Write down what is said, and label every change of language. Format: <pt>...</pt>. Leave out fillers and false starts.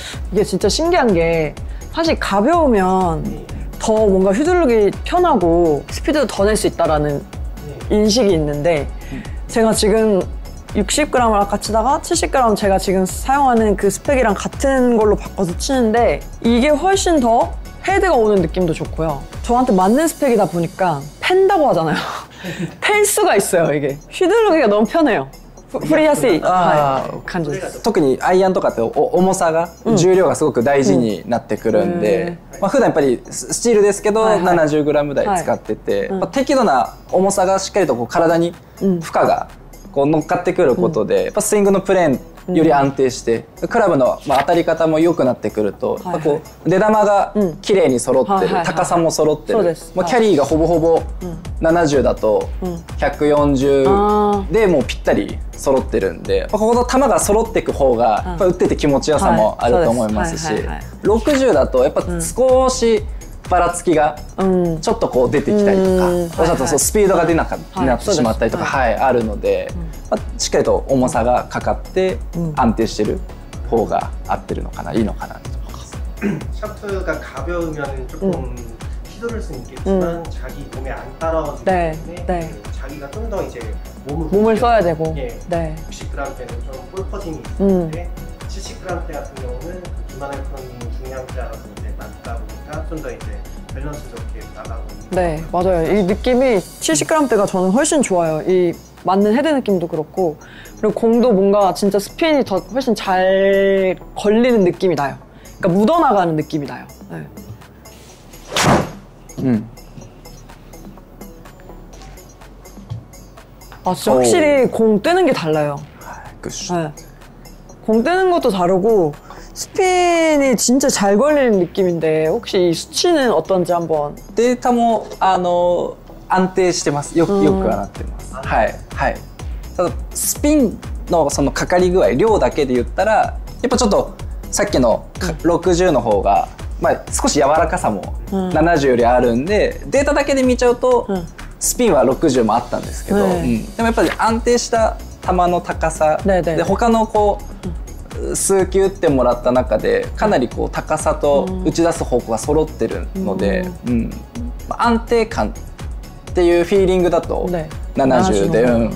<ko>이게 진짜 신기한 게 사실 가벼우면 더 뭔가 휘두르기 편하고 스피드도 더 낼 수 있다라는 인식이 있는데 제가 지금 60g을 아까 치다가 70g 제가 지금 사용하는 그 스펙이랑 같은 걸로 바꿔서 치는데 이게 훨씬 더 헤드가 오는 느낌도 좋고요. 저한테 맞는 스펙이다 보니까 팬다고 하잖아요. 팰 수가 있어요, 이게. 휘두르기가 너무 편해요.</ko> <ja>振りやすい感じです。特にアイアンとかって重さが、重量がすごく大事になってくるんで、普段やっぱりスチールですけど 70g 台使ってて、適度な重さがしっかりとこう体に負荷がこう乗っかってくることで、やっぱスイングのプレーンより安定して、クラブの当たり方も良くなってくると、こう出玉が綺麗に揃ってる、高さも揃ってる、キャリーがほぼほぼ 70だと140でもうぴったり揃ってるんで、ここの球が揃っていく方が打ってて気持ちよさもあると思いますし、60だとやっぱ少しばらつきがちょっとこう出てきたりとか、あとスピードが出なくなってしまったりとかあるので、しっかりと重さがかかって安定してる方が合ってるのかな、いいのかなと思います。</ja> <ko>샤프트가 가벼우면 조금 휘두를 수는 있겠지만 자기 몸에 안 따라오기 때문에 자기가 좀 더 이제 몸을 써야 되고 60g대는 좀 뿔퍼짐이 있는데 70g대 같은 경우는 김하늘 프로님 중량자라서 이제 낮다 보니까 좀 더 이제 밸런스 좋게 나가고 있는. 네, 맞아요. 이 느낌이 70g대가 저는 훨씬 좋아요. 이 맞는 헤드 느낌도 그렇고 그리고 공도 뭔가 진짜 스핀이 더 훨씬 잘 걸리는 느낌이 나요. 그러니까 묻어나가는 느낌이 나요. 네. 아 진짜 확실히 공 뜨는 게 달라요. 네. 공 뜨는 것도 다르고 스핀이 진짜 잘 걸리는 느낌인데 혹시 이 수치는 어떤지 한번.</ko> <ja>データも安定してます。よくはなってます。はいはい。ただスピンのそのかかり具合量だけで言ったらやっぱちょっとさっきの60の方が、まあ、少し柔らかさも70よりあるんで、データだけで見ちゃうと、スピンは60もあったんですけど、でもやっぱり安定した球の高さで他のこう数球打ってもらった中でかなりこう高さと打ち出す方向が揃ってるので、安定感っていうフィーリングだと70で、</ja>